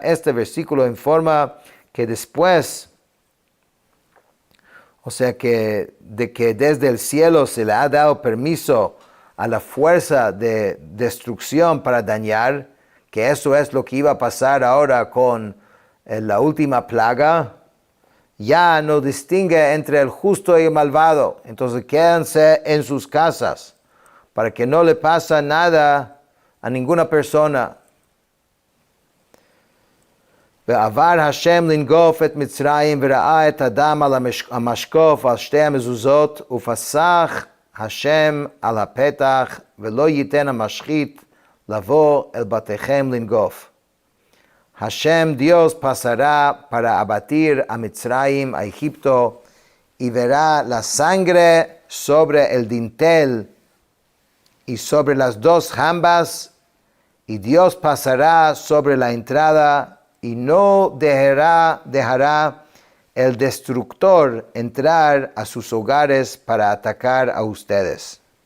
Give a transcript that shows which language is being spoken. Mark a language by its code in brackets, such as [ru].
[es] Este versículo informa que después, o sea, que desde el cielo se le ha dado permiso a la fuerza de destrucción para dañar, que eso es lo que iba a pasar ahora con la última plaga. Ya no distingue entre el justo y el malvado. Entonces quédense en sus casas para que no le pase nada a ninguna persona. [he] ועבר השם לנגוף את מצרים וראה את הדם על המשקוף על 2 המזוזות ופסח השם על הפתח ולא ייתן המשחית לבוא אל בתיכם לנגוף. [es] Hashem, Dios, pasará para abatir a Mitzrayim, a Egipto, y verá la sangre sobre el dintel y sobre las dos jambas, y Dios pasará sobre la entrada y no dejará el destructor entrar a sus hogares para atacar a ustedes.